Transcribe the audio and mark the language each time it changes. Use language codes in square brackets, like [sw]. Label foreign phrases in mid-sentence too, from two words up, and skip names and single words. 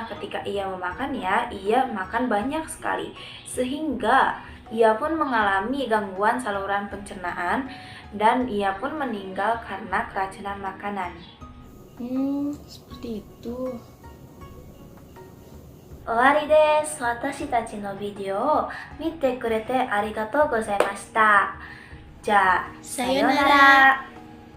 [id] Ketika ia memakannya, ia makan banyak sekali. Sehingga ia pun mengalami gangguan saluran pencernaan dan ia pun meninggal karena keracunan makanan. Seperti itu. [ja] 終わりです。私たちのビデオを見てくれてありがとうございました。じゃあ、さようなさようなら。ら。